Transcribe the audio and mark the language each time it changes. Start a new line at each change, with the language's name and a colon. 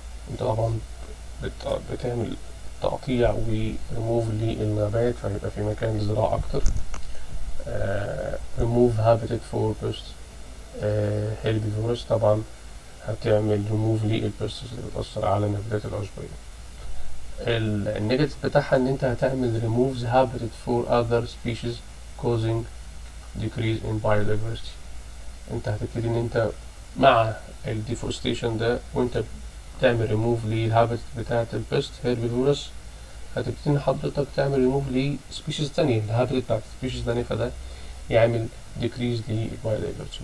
Arabic: انت طبعا بتعمل تقطيع وريموف للنبات فيبقى في مكان للزراعة أكتر.
English: remove habitat for pests herbivores،
Arabic: طبعا هتعمل ريموف للبيستس اللي بتأثر على النباتات العشبية. النيجاتيف بتاعها ان انت هتعمل
English: removes habitat for other species causing decrease in biodiversity.
Arabic: انت هتبتدي ان انت مع الديفورستيشن ده وانت تعمل ريموف للهابت بتاعت البيست هيربيفورس، هتبتدي ان حضرتك تعمل ريموف لسبيشيز تانية الهابت بتاعت سبيشيز تانية، فده يعمل decrease للبايودايفرستي.